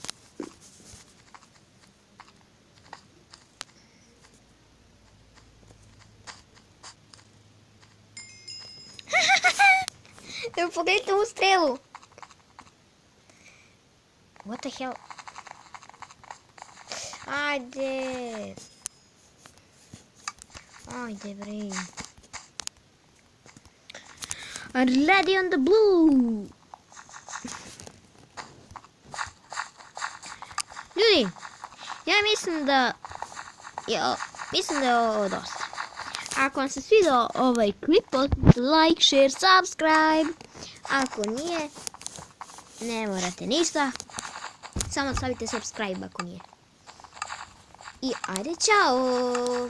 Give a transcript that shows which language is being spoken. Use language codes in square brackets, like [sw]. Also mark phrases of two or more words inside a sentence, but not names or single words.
[sr] Pogledajte ovu strelu. [en] What the hell? [sr] Ajde. Ajde bre. [en] Ready on the blue. [sr] Ljudi, ja mislim da je ovo dosta. Ako vam se svidao ovaj klip, potpite [en] like, share, subscribe. [sr] Ako nije, ne morate ništa. Samo stavite subscribe ako nije. I ajde, čao!